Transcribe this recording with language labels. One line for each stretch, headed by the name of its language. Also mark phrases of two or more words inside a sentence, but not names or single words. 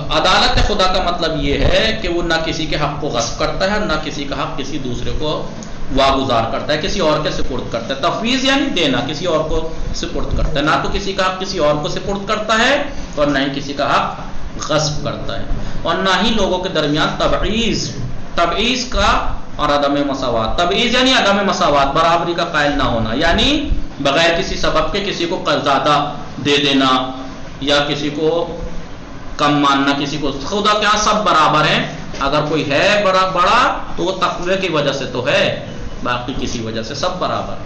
Urdu: عدالت خدا کا مطلب یہ ہے کہ وہ نہ کسی کے حق کو غصب کرتا ہے، نہ کسی کا حق کسی دوسرے کو واگزار کرتا ہے، کسی اور کے سپرد کرتا ہے. تفویض یعنی دینا، کسی اور کو سپرد کرتا ہے. نہ تو کسی کا حق کسی اور کو سپرد کرتا ہے، اور نہ ہی کسی کا حق غصب کرتا ہے. اور نہ ہی لوگوں کے درمیان تبعیض کا اور عدم مساوات. تبعیض یعنی عدم مساوات، برابری کا قائل نہ ہونا، یعنی بغیر کسی سبب کے کسی کو زیادہ دے دینا یا کسی کو کم ماننا. کسی کو، خدا کے ہاں سب برابر ہیں. اگر کوئی ہے بڑا تو وہ تقوی کی وجہ سے تو ہے، باقی کسی وجہ سے سب برابر ہیں.